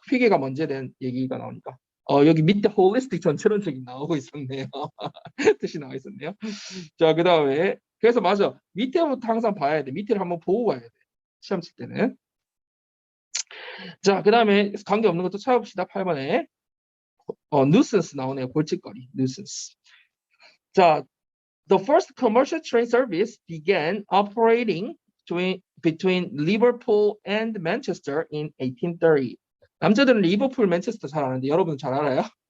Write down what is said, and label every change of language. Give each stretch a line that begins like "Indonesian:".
Korean: 휘게가 먼저에 대한 얘기가 나오니까. 여기 밑에 홀리스틱 전체론적이 나오고 있었네요. 뜻이 나와 있었네요. 자, 그 다음에 그래서 맞아. 밑에부터 항상 봐야 돼. 밑에를 한번 보고 가야 돼. 시험 칠 때는. 자, 그 다음에 관계없는 것도 찾아봅시다. 8번에. nuisance 나오네요. 골칫거리. nuisance.
English: 자, the first commercial train service began operating between Liverpool and Manchester in 1830.
Korean: 남자들은 리버풀, 맨체스터 잘 아는데 여러분 잘 알아요?